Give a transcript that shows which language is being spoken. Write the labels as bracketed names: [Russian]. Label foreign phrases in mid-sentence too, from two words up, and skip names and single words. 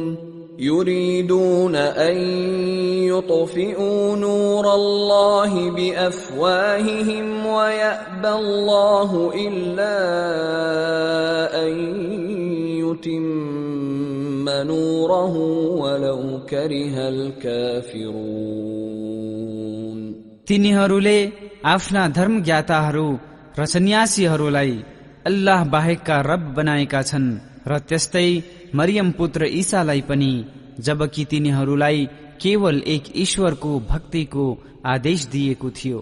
[Arabic] يريدون أن يطفئوا نور الله بأفواههم ويأبى الله إلا أن يتم نوره ولو كره الكافرون. [Nepali] तिनीहरूले आफ्ना धर्मज्ञाताहरू र सन्यासीहरूलाई अल्लाह बाहेकका रब बनाएका छन् र त्यस्तै मरियम पुत्र ईसालाई पनि, जबकि तिनीहरूलाई केवल एक ईश्वरको भक्तिको आदेश दिएको थियो।